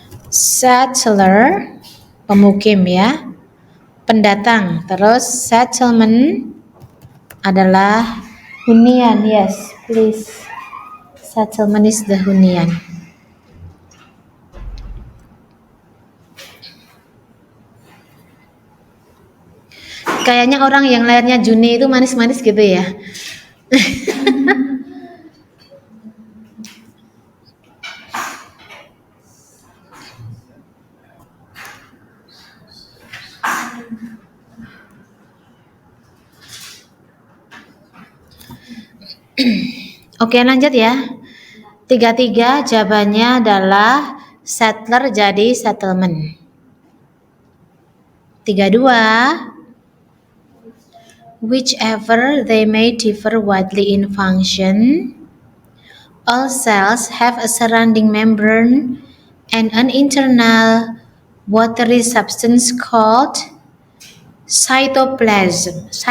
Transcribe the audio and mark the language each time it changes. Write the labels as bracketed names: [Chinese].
[Indonesian] Settler, pemukim ya, pendatang. Terus settlement adalah hunian. [English] Yes, please. Settlement is the hunian. [Indonesian] Kayaknya orang yang lahirnya Juni itu manis-manis gitu ya. Oke, lanjut ya. 33 jawabannya adalah settler jadi settlement. [English] 32, whichever they may differ widely in function, all cells have a surrounding membrane and an internal watery substance called cytoplasm.